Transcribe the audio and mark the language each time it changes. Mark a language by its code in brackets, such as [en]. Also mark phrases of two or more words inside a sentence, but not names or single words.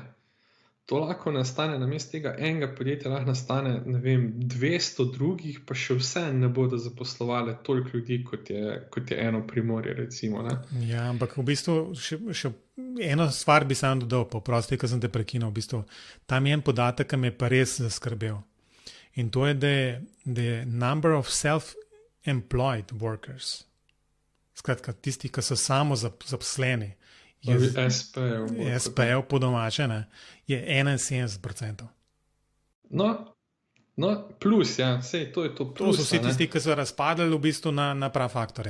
[sl] To lahko nastane, namesto tega enega podjetja lahko nastane, ne vem, 200 drugih, pa še vse ne bodo zaposlovali toliko ljudi, kot je eno Primorje, recimo, ne? Ja, ampak v bistvu še eno stvar bi sam dodal, pa prosti, ko sem te prekinil, v bistvu, tam je en podatek, ki me je pa res zaskrbel. In to je, da je [en] number of self-employed workers, [sl] skratka, tisti, ki so samo zaposleni, SPL po domače, ne, je 71%. No, plus, ja, sej, to je to plus. To so vsi tisti, ki so razpadali v bistvu na prav-faktore.